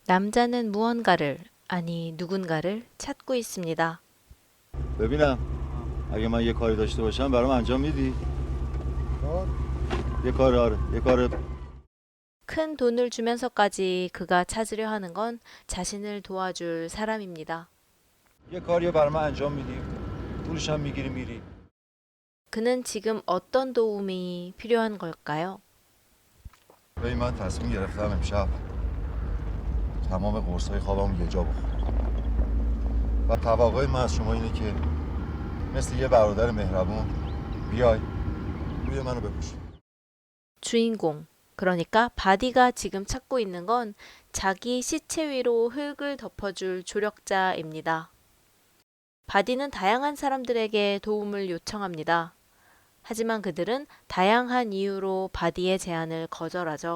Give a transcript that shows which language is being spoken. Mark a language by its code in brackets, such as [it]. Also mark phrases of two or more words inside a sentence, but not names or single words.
[ko] 남자는 무언가를, 아니 누군가를 찾고 있습니다. [fa] ببینم اگه من یه کاری داشته باشم برام انجام میدی؟ یه کار آره یه کار [ko] 큰 돈을 주면서까지 그가 찾으려 하는 건 자신을 도와줄 사람입니다. [fa] یه کاریو برام انجام میدی پولش هم میگیری میری [ko] 그는 지금 어떤 도움이 필요한 걸까요? [fa] ببین من تصمیم گرفتم امشب تمام قرصای خوابم یه جا بخورم و توقع من از شما اینه که مثل یه برادر مهربون بیای روی منو بپوش [ko] 주인공, 그러니까 바디가 지금 찾고 있는 건 자기 시체 위로 흙을 덮어줄 조력자입니다. 바디는 다양한 사람들에게 도움을 요청합니다. 하지만 그들은 다양한 이유로 바디의 제안을 거절하죠.